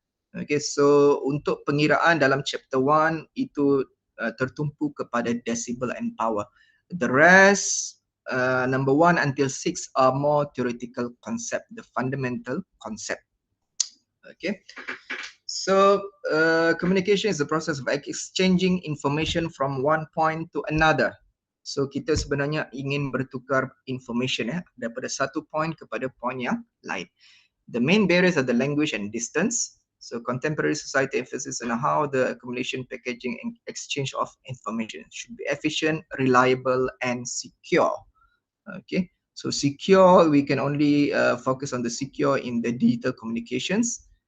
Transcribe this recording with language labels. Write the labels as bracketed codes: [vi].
[ms] Okay, so untuk pengiraan dalam chapter 1 itu tertumpu kepada [en] decibel and power. The rest, number 1 until 6 are more theoretical concept, the fundamental concept. Okay, so communication is the process of exchanging information from one point to another. [ms] So kita sebenarnya ingin bertukar information daripada satu point kepada point yang lain. [en] The main barriers are the language and distance. So contemporary society emphasis on how the accumulation, packaging, and exchange of information should be efficient, reliable, and secure. Okay, so secure, we can only focus on the secure in the digital communications.